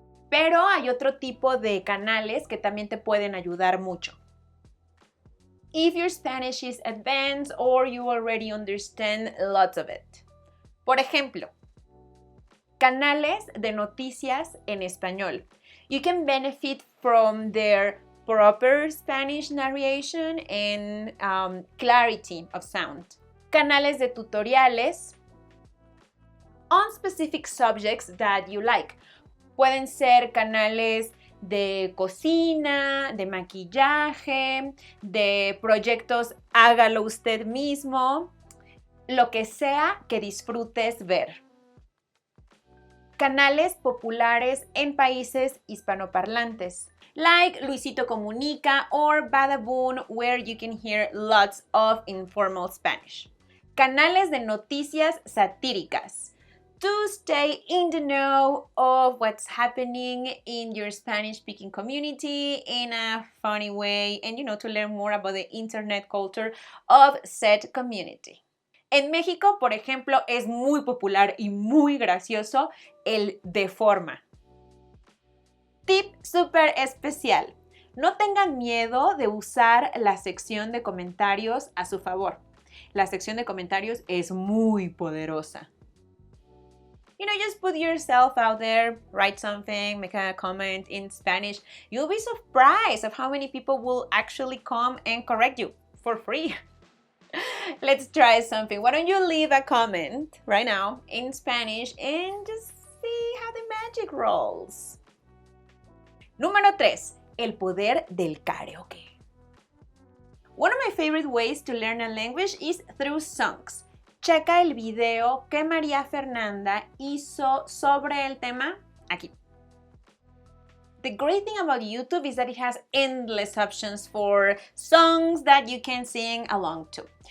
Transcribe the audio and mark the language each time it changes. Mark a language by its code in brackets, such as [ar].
[es] Pero hay otro tipo de canales que también te pueden ayudar mucho. [en] If your Spanish is advanced or you already understand lots of it. [es] Por ejemplo, canales de noticias en español. [en] You can benefit from their proper Spanish narration and clarity of sound. [es] Canales de tutoriales [en] on specific subjects that you like. [es] Pueden ser canales de cocina, de maquillaje, de proyectos hágalo usted mismo, lo que sea que disfrutes ver. Canales populares en países hispanoparlantes, [en] like Luisito Comunica or Badaboom, where you can hear lots of informal Spanish. [es] Canales de noticias satíricas, [en] to stay in the know of what's happening in your Spanish-speaking community in a funny way and, to learn more about the internet culture of said community. [es] En México, por ejemplo, es muy popular y muy gracioso el Deforma. Tip súper especial. No tengan miedo de usar la sección de comentarios a su favor. La sección de comentarios es muy poderosa. [en] Just put yourself out there, write something, make a comment in Spanish. You'll be surprised of how many people will actually come and correct you for free. Let's try something. Why don't you leave a comment right now in Spanish and just see how the magic rolls. [es] Número 3. El poder del karaoke. [en] One of my favorite ways to learn a language is through songs. [es] Checa el video que María Fernanda hizo sobre el tema aquí. [en] The great thing about YouTube is that it has endless options for songs that you can sing along to.